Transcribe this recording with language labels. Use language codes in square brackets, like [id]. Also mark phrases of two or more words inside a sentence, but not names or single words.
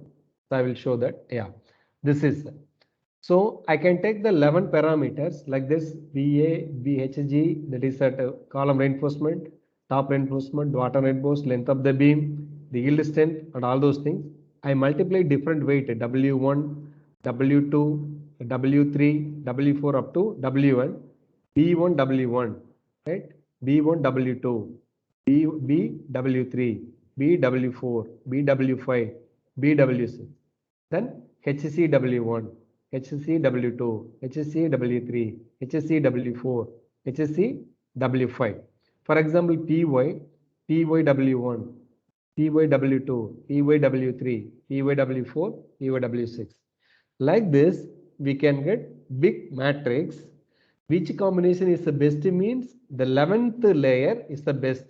[en] So I will show that. Yeah, this is. So I can take the 11 parameters like this: BA, BHG, that is at column reinforcement, top reinforcement, bottom reinforcement, length of the beam, the yield strength, and all those things. I multiply different weight W1, W2, W3, W4 up to W1, B1, W1, right? B1, W2, B, W3, BW4, BW5, BW6. Then HCW1, HCW2, HCW3, HCW4, HCW5. For example, PY, PYW1, PYW2, PYW3, PYW4, PYW6. Like this, we can get big matrix. Which combination is the best means the 11th layer is the best.